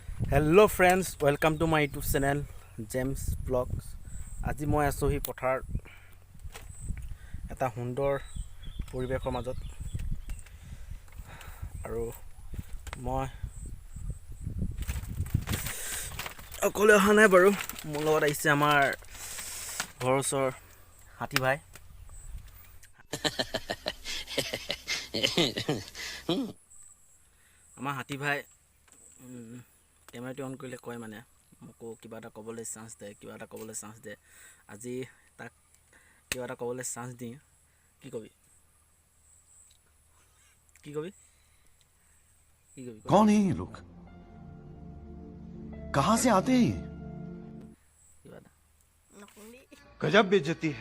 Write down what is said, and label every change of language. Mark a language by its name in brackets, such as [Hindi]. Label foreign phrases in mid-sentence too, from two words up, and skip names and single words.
[English] Hello friends, welcome to my YouTube channel James Vlogs. [Assamese] আজি মই আছো হি পথাৰ এটা সুন্দৰ পৰিৱেশৰ মাজত আৰু মই অকলে অহা নাই বাৰু মোৰ লগত আহিছে আমাৰ ঘৰৰ ওচৰ হাতী ভাই আমাৰ হাতী ভাই কেমেৰাটো অন কৰিলে কয় মানে মোকো কিবা এটা ক'বলৈ চান্স দে আজি তাক কিবা এটা ক'বলৈ চান্স দি কি কবি [Hindi] कौन है ये लोग कहां से आते हैं [Assamese] কিবা এটা [Hindi] गजब बेइज्जती है